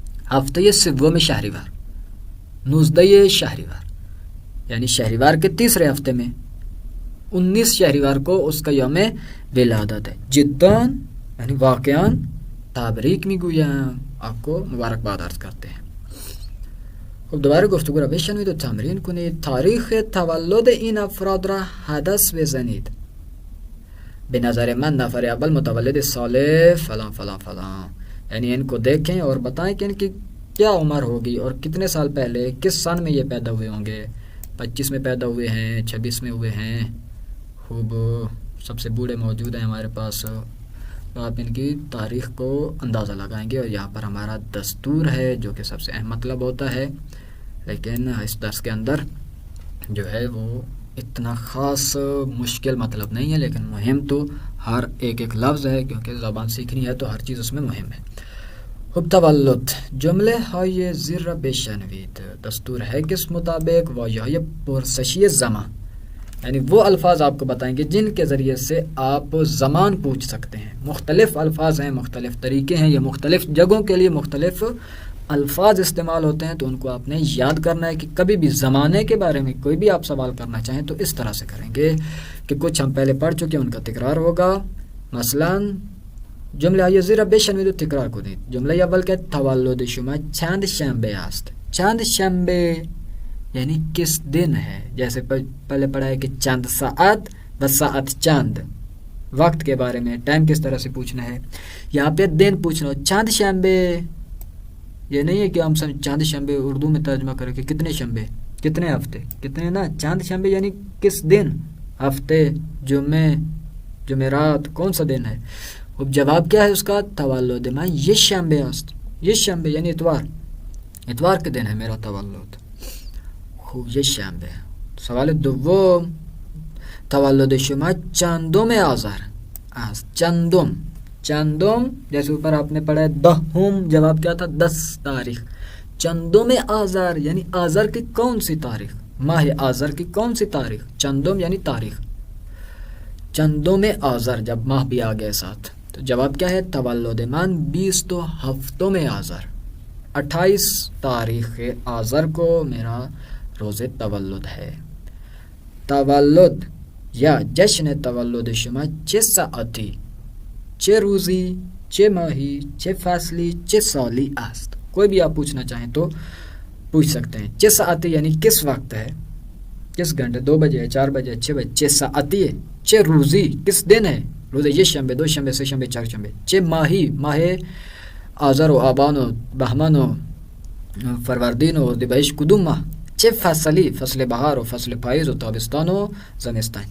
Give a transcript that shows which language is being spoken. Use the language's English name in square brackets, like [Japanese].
[Persian] ہفته سوم شهریور, [Urdu] 19 شهریور یعنی شہریوار کے 3رے ہفتے میں. 19 شہریوار کو اس کا یوم ولادت ہے. جداً یعنی واقعاً [Persian] تبریک میگویم، [Urdu] آپ کو مبارکباد عرض کرتے ہیں. [Persian] خب دوباره گفتگو را بشنوید و تمرین کنید. تاریخ تولد این افراد را حدس بزنید. به نظر من نفر اول متولد سال فلان فلان [Urdu] فلان، یعنی ان کو دیکھیں اور بتائیں کہ ان کی کیا عمر ہوگی اور کتنے سال پہلے کس سن میں یہ پیدا ہوئے ہوں گے. 25 میں پیدا ہوئے ہیں، 26 میں ہوئے ہیں. خوب سب سے بوڑھے موجود ہیں ہمارے پاس، تو آپ ان کی تاریخ کو اندازہ لگائیں گے. اور یہاں پر ہمارا دستور ہے جو کہ سب سے اہم مطلب ہوتا ہے، لیکن اس درس کے اندر جو ہے وہ اتنا خاص مشکل مطلب نہیں ہے، لیکن مہم تو ہر ایک ایک لفظ ہے، کیونکہ زبان سیکھنی ہے تو ہر چیز اس میں مہم ہے. [Persian] خب تولد جمله های زیر را بشنوید. [Urdu] دستور ہے کس مطابق واژه های پرسشی زمان، یعنی وہ الفاظ آپ کو بتائیں گے جن کے ذریعے سے آپ زمان پوچھ سکتے ہیں. مختلف الفاظ ہیں، مختلف طریقے ہیں، یہ مختلف جگہوں کے لیے مختلف الفاظ استعمال ہوتے ہیں، تو ان کو آپ نے یاد کرنا ہے کہ کبھی بھی زمانے کے بارے میں کوئی بھی آپ سوال کرنا چاہیں تو اس طرح سے کریں گے کہ کچھ ہم پہلے پڑھ چکے ہیں ان کا تکرار ہوگا. [Persian] مثلا جمله های زیر بشنوید و تکرار کنید. جمله اول که تولد شما چند شنبه است. [Urdu] چند شنبه یعنی کس دن ہے، جیسے پہلے پڑھا ہے کہ چند ساعت و ساعت چند، وقت کے بارے میں ٹائم کس طرح سے پوچھنا ہے. یہاں پہ دن پوچھنا ہو، چند شنبے، یہ نہیں ہے کہ ہم چند شنبے اردو میں ترجمہ کریں کہ کتنے شنبے، کتنے ہفتے، کتنے نا. چند شنبے یعنی کس دن، ہفتے، جمعے، جمعرات، کون سا دن ہے. اب جواب کیا ہے اس کا؟ [Persian] تولد من یہ شنبه است. [Urdu] یہ شنبه یعنی اتوار، اتوار کے دن ہے میرا تولد. خوب یہ شنبه. [Persian] سوال دوم تولد شما چندم آذر است. [Urdu] چندم، چندم جیسے اوپر آپ نے پڑھا ہے دهم، جواب کیا تھا؟ 10 تاریخ. چندم آذر یعنی آذر کی کون سی تاریخ، ماہ آذر کی کون سی تاریخ. چندم یعنی تاریخ. چندم آذر جب ماہ بھی آ گئے ساتھ تو جواب کیا ہے؟ [Persian] تولد من 27 آذر، [Urdu] 28 تاریخ آذر کو میرا روز تولد ہے. [Persian] تولد یا جشن تولد شما چه ساعتی، چه روزی، چه ماهی، چه فصلی، چه سالی است. [Urdu] کوئی بھی آپ پوچھنا چاہیں تو پوچھ سکتے ہیں. چه ساعتی یعنی کس وقت ہے، کس گھنٹے، 2 بجے ہے، 4 بجے ہے، 6 بجے. چه ساعتی ہے. چه روزی کس دن ہے، روز یہ شنبه، 2 شنبه، 3 شنبه، 4 شنبه. [Persian] چه ماهی، ماہ آذر و آبان و بهمن و فروردین و اردیبهشت کدوم ماه. چه فصلی، فصل بهار و فصل پاییز و تابستان و زمستان.